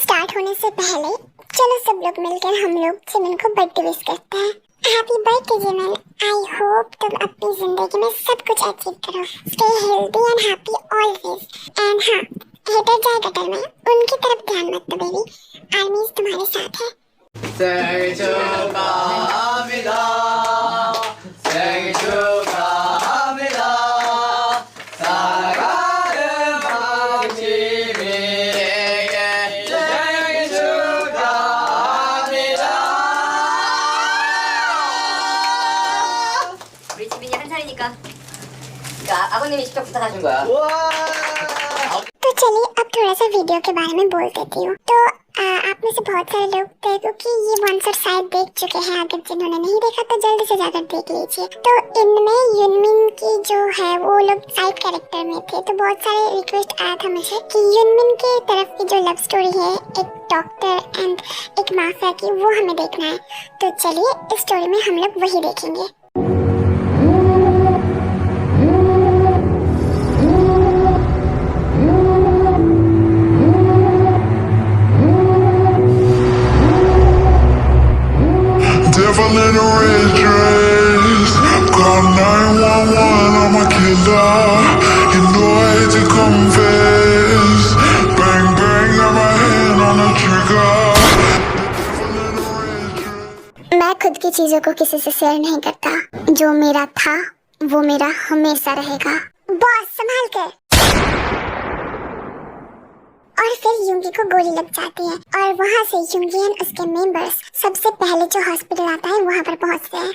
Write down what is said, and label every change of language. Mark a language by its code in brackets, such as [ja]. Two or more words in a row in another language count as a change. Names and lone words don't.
[hi] स्टार्ट होने से पहले चलो सब लोग मिलकर हम लोग जिमिन को [en] birthday wish [hi] करते हैं। [en] happy birthday [hi] जिमिन, [en] I hope [hi] तुम अपनी जिंदगी में सब कुछ अचीव करो। [en] stay healthy and happy always. [hi] एंड हाँ, हेटर जाए गटर में, उनकी तरफ ध्यान मत दो बेबी, आर्मीज तुम्हारे साथ है। [ko] 생일 축하합니다. 생일 축하합니다. 사랑하는 박지민에게 생일 축하합니다. 우리 지민이 한 살이니까 아버님이 직접 부탁하신 거야. [hi] तो चलिए अब थोड़ा सा वीडियो के बारे में बोल देती हूँ। तो आप में से बहुत सारे लोग थे क्योंकि ये वंस और शायद देख चुके हैं, अगर जिन्होंने नहीं देखा तो जल्दी से जाकर देख लीजिए। तो इनमें युनमिन की जो है वो लोग [en] side character [hi] में थे, तो बहुत सारे रिक्वेस्ट आया था मुझे कि युनमिन के तरफ की जो [en] love story [hi] है एक डॉक्टर एंड एक माफिया की, वो हमें देखना है। तो चलिए इस स्टोरी में हम लोग वही देखेंगे। [en] Devil in a red dress, call 911, I'm a killer. You know I hate to confess. Bang bang, got my hand on the trigger. Devil in a red dress. [hi] मैं खुद की चीजों को किसी से शेयर नहीं करता। जो मेरा था वो मेरा हमेशा रहेगा। बॉस संभाल कर। और फिर युंगी को गोली लग जाती है और वहाँ से युंगी एंड उसके मेंबर्स सबसे पहले जो हॉस्पिटल आता है वहाँ पर पहुँचते हैं।